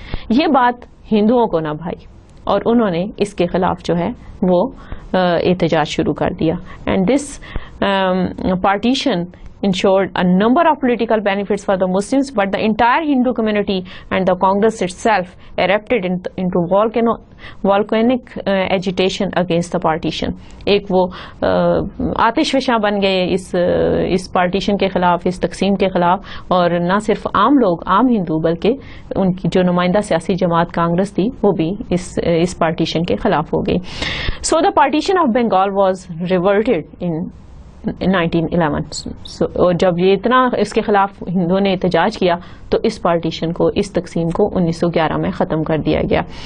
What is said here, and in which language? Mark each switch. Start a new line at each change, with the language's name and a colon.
Urdu: یہ بات ہندوؤں کو نہ بھائی, اور انہوں نے اس کے خلاف جو ہے وہ احتجاج شروع کر دیا.
English: And this partition ensured a number of political benefits for the Muslims, but the entire Hindu community and the Congress itself erupted into volcanic agitation against the partition.
Urdu: ایک وہ آتش فشاں بن گئے اس پارٹیشن کے خلاف, اس تقسیم کے خلاف, اور نہ صرف عام لوگ, عام ہندو, بلکہ ان کی جو نمائندہ سیاسی جماعت کانگریس تھی وہ بھی اس پارٹیشن کے خلاف ہو گئی.
English: So the partition of Bengal was reverted in 1911.
Urdu: اور جب یہ اتنا اس کے خلاف ہندوؤں نے احتجاج کیا تو اس پارٹیشن کو, اس تقسیم کو 1911 میں ختم کر دیا گیا.